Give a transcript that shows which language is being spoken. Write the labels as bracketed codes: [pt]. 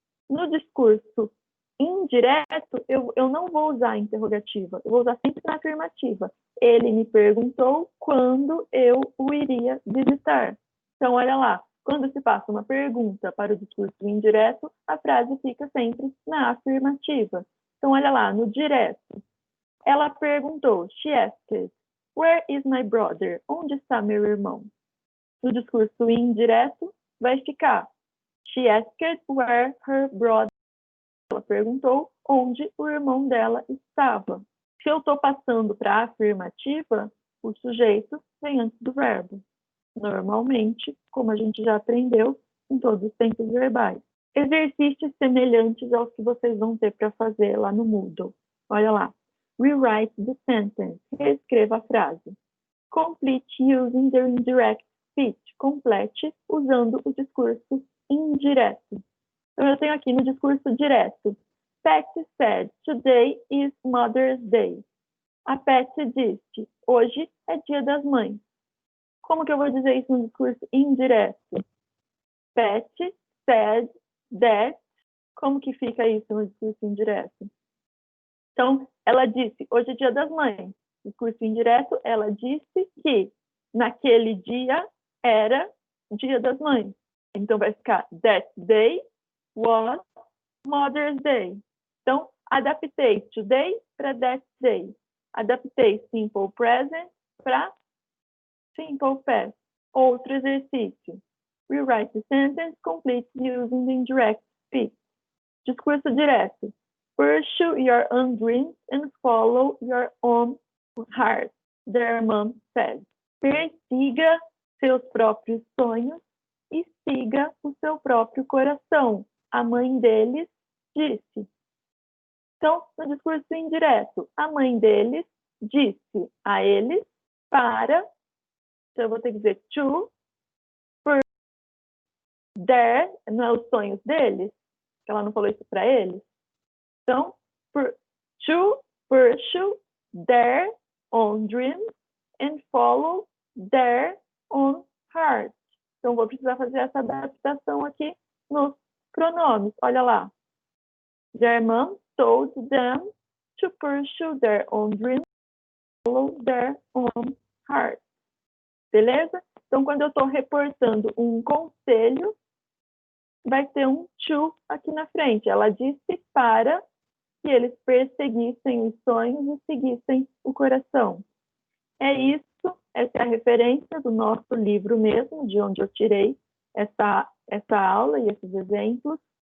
[pt] No discurso indireto, eu não vou usar a interrogativa, eu vou usar sempre a afirmativa. Ele me perguntou quando eu o iria visitar. Então, olha lá, quando se passa uma pergunta para o discurso indireto, a frase fica sempre na afirmativa. Então, olha lá, no direto. Ela perguntou, [en] she asked, where is my brother? [pt] Onde está meu irmão? No discurso indireto, vai ficar, [en] she asked where her brother. [pt] Ela perguntou onde o irmão dela estava. Se eu estou passando para a afirmativa, o sujeito vem antes do verbo. Normalmente, como a gente já aprendeu em todos os tempos verbais. Exercícios semelhantes aos que vocês vão ter para fazer lá no Moodle. Olha lá. [en] Rewrite the sentence. [pt] Reescreva a frase. [en] Complete using the indirect speech. [pt] Complete usando o discurso indireto. Então, eu tenho aqui no discurso direto. [en] Pat said, today is Mother's Day. [pt] A Pat disse, hoje é Dia das Mães. Como que eu vou dizer isso no discurso indireto? [en] Pat said that. [pt] Como que fica isso no discurso indireto? Então, ela disse, hoje é Dia das Mães. Discurso indireto, ela disse que naquele dia era Dia das Mães. Então, vai ficar [en] that day was Mother's Day. [pt] Então, adaptei today para that day. Adaptei simple present para simple past. Outro exercício. [en] Rewrite the sentence complete using the indirect speech. [pt] Discurso direto. [en] Pursue your own dreams and follow your own heart, their mom said. [pt] Persiga seus próprios sonhos e siga o seu próprio coração. A mãe deles disse. Então, no discurso indireto, a mãe deles disse a eles para, então eu vou ter que dizer to, their, não é os sonhos deles, que ela não falou isso para eles. [en] Então, to pursue their own dreams and follow their own heart. [pt] Então, vou precisar fazer essa adaptação aqui nos pronomes. Olha lá. [en] Their mom told them to pursue their own dreams and follow their own heart. [pt] Beleza? Então, quando eu estou reportando um conselho, vai ter um to aqui na frente. Ela disse para que eles perseguissem os sonhos e seguissem o coração. É isso, essa é a referência do nosso livro mesmo, de onde eu tirei essa aula e esses exemplos.